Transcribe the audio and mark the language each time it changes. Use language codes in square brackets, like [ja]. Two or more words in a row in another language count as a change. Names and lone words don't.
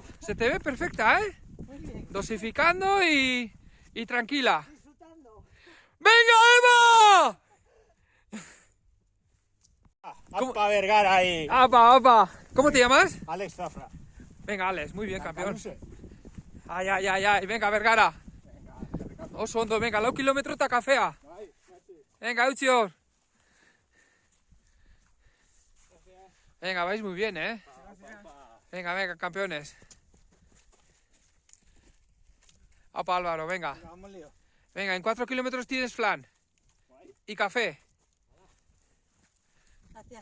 [es] Se te ve perfecta, ¿eh? Muy bien. Dosificando y tranquila. Disfrutando. ¡Venga, Eva! ¿Cómo? ¡Apa Vergara ahí! ¡Apa, apa! ¿Cómo te llamas? Alex Zafra. Venga, Alex, muy bien, campeón. Caluse. Ai, ai, ai, ai. Venga, Vergara. [eu] Oso ondo, venga, 4 kilometro eta kafea. Venga, eutzi hor. [es] Venga, vais muy bien, ¿eh? Venga, venga, campeones. Apa, Álvaro, venga. Vamos lío. Venga, en 4 kilómetros tienes flan. Y café. Gracias.